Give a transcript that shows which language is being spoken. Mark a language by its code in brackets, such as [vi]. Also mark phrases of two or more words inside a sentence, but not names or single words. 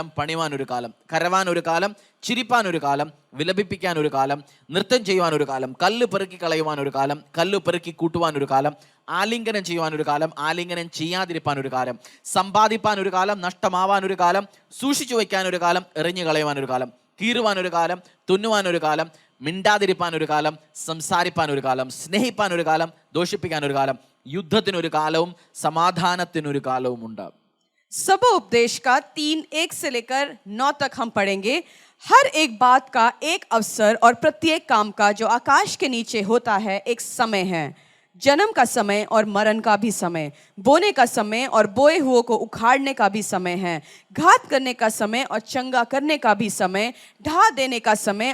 [ml] പണിവാൻ ഒരു കാലം, കരവാൻ ഒരു കാലം, ചിരിപ്പാൻ ഒരു കാലം, വിലപിപ്പിക്കാൻ ഒരു കാലം, നൃത്തം ചെയ്യുവാൻ ഒരു കാലം, കല്ല് പെറുക്കി കളയുവാൻ ഒരു കാലം, കല്ല് പെറുക്കി കൂട്ടുവാൻ ഒരു കാലം, ആലിംഗനം ചെയ്യുവാൻ ഒരു കാലം, ആലിംഗനം ചെയ്യാതിരിപ്പാൻ ഒരു കാലം, സമ്പാദിപ്പാൻ ഒരു കാലം, നഷ്ടമാവാൻ ഒരു കാലം, സൂക്ഷിച്ചു വയ്ക്കാൻ ഒരു കാലം, എറിഞ്ഞു കളയുവാൻ ഒരു കാലം, കീറുവാൻ ഒരു കാലം, തുന്നുവാൻ ഒരു കാലം, മിണ്ടാതിരിപ്പാൻ ഒരു കാലം, സംസാരിപ്പാൻ ഒരു കാലം, സ്നേഹിപ്പാൻ ഒരു കാലം, ദോഷിപ്പിക്കാൻ ഒരു കാലം, യുദ്ധത്തിനൊരു കാലവും സമാധാനത്തിനൊരു കാലവും ഉണ്ട്. [hi] सब उपदेश का 3:1 से लेकर 9 तक हम पढ़ेंगे. हर एक बात का एक अवसर और प्रत्येक काम का जो आकाश के नीचे होता है एक समय है. जन्म का समय और मरण का भी समय, बोने का समय और बोए हुओं को उखाड़ने का भी समय है, घात करने का समय और चंगा करने का भी समय, ढा देने का समय